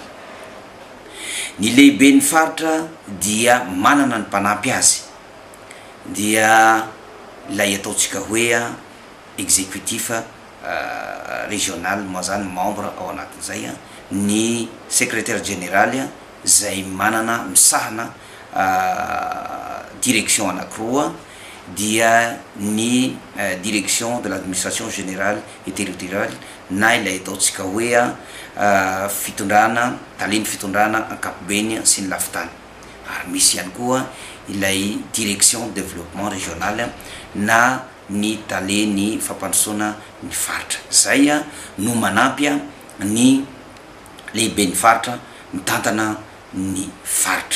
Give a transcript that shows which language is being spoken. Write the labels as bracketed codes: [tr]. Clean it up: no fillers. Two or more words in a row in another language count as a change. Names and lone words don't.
[mg] Ny lehibe ny faritra dia manana ny mpanampy azy, dia ilay ataontsika hoe a [fr] exécutif régional [mg] moa zany membre ao anatin'izay a ny [fr] secrétaire général [mg] zay manana misahana direction anankiroa, dia ny [fr] direction de l'administration générale et territoriale [mg] na ilay ataontsika hoe a fitondrana taleny fitondrana ankapobeny sy ny lafitany, ary misy ihany koa ilay [fr] direction développement régional [mg] na ny taleny fampandrosoana ny faritra. Zay a no manampy ny lehibe ny faritra mitantana ny faritra.